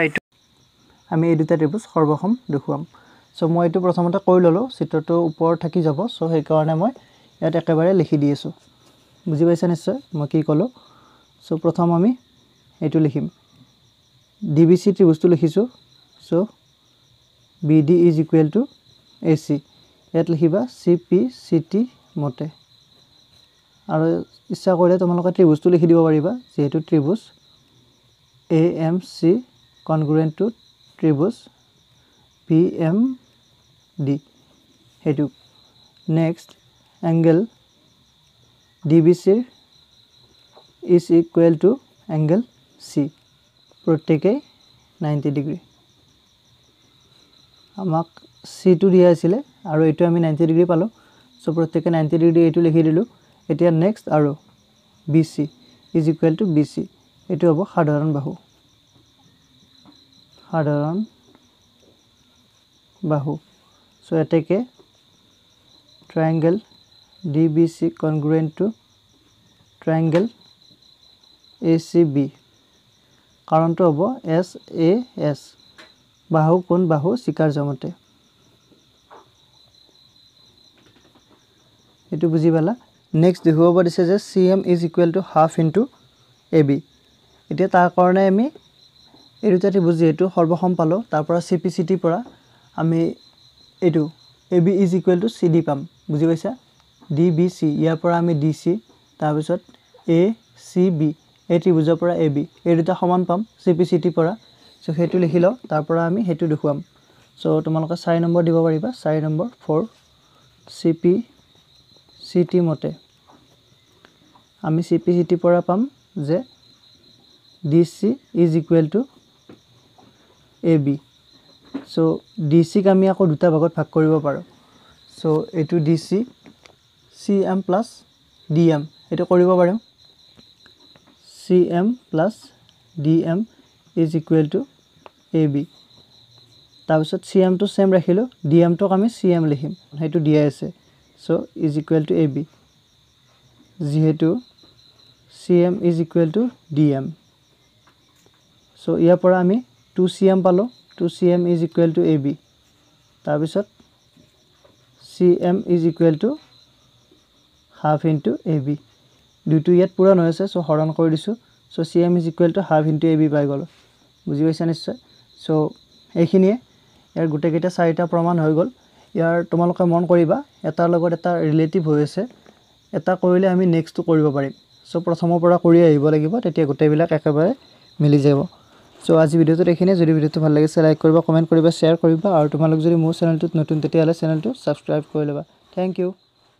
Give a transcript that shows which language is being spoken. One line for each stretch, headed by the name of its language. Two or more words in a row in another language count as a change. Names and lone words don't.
Assamese: এটো আমি এই দুটা ত্ৰিভুজ সৰ্বসম দেখুৱাম সো মই এটো প্ৰথমতে কৈ ললো চিত্ৰটো ওপৰ থাকি যাব সো সেই কাৰণে মই ইয়াত একেবাৰে লিখি দি আছো বুজি পাইছা নিশ্চয় মই কি কলো সো প্ৰথম আমি এটো লিখিম DBC ত্ৰিভুজটো লিখিছো সো
English: BD is equal to AC
Assamese: ইয়াত লিখিবা CPCT মতে আৰু ইচ্ছা কৰিলে তোমালোকে ত্ৰিভুজটো লিখি দিব পাৰিবা যেহেতু ত্ৰিভুজ AMC
English: congruent to
Assamese: ত্ৰিভুজ BMD হেতু
English: next angle DBC is equal to angle C
Assamese: প্ৰত্যেকই 90 ডিগ্ৰী আমাক C টো দিয়া আছিল আৰু এটো আমি 90 ডিগ্ৰী পালো সো প্ৰত্যেকে 90 ডিগ্ৰী এইটো লিখি দিলোঁ এতিয়া নেক্সট আৰু
English: BC is equal to BC
Assamese: এইটো হ'ব সাধাৰণ বাহু সো এতেকে
English: triangle DBC congruent to triangle ACB
Assamese: কাৰণটো হ'ব SAS বাহু কোন বাহু শিকাৰ জমতে এটো বুজি পালা নেক্সট দেখুৱাব দিছে যে
English: CM is equal to half into AB
Assamese: এতিয়া তাৰ কাৰণে আমি এই দুটাটি বুজি এটো সৰ্বসম পালো তাৰ পৰা CPCT পৰা আমি এটো
English: AB is equal to CD
Assamese: পাম বুজি পাইছা DBC ইয়াৰ পৰা আমি DC তাৰ পিছত ACB এই ত্ৰিভুজৰ পৰা AB এই দুটা সমান পাম CPCT পৰা সো হেতু লিখি লও তাৰ পৰা আমি হেতু দেখুৱাম সো তোমালোকে 4 নম্বৰ দিব পাৰিবা 4 নম্বৰ 4 CPCT মতে আমি CPCT পৰা পাম যে
English: DC is equal to AB
Assamese: সো DC ক আমি আকৌ দুটা ভাগত ভাগ কৰিব পাৰো সো এটো
English: DC CM plus DM
Assamese: এটো কৰিব পাৰিম
English: CM plus DM is equal to AB
Assamese: তাৰপিছত CM টো সেম ৰাখিলো DM টোক আমি CM লিখিম হেতু দিয়া আছে সো
English: is equal to AB
Assamese: যেহেতু
English: CM is equal to DM
Assamese: সো ইয়াৰ পৰা আমি 2CM পালো
English: 2CM is equal to AB
Assamese: তাৰপিছত
English: CM is equal to half into AB
Assamese: দুটো ইয়াত পূৰণ হৈছে সো হৰণ কৰি দিছো সো
English: CM is equal to half into AB
Assamese: পাই গলো বুজি পাইছা নিশ্চয় সো এইখিনিয়ে ইয়াৰ গুটে কেইটা চাৰিটা প্ৰমাণ হৈ গল ইয়াৰ তোমালোকে মন কৰিবা এটাৰ লগত এটা ৰিলেটিভ হৈ আছে এটা কৰিলে আমি নেক্সটটো কৰিব পাৰিম সো প্ৰথমৰ পৰা কৰি আহিব লাগিব তেতিয়া গুটেবিলাক একেবাৰে মিলি যাব সো আজি ভিডিওটো দেখিনে যদি ভিডিওটো ভাল লাগিছে লাইক কৰিবা কমেন্ট কৰিবা শেয়াৰ কৰিবা আৰু তোমালোক যদি মোৰ চেনেলটোত নতুন তেতিয়া হলে চেনেলটো সাবস্ক্ৰাইব কৰি লবা
English: thank you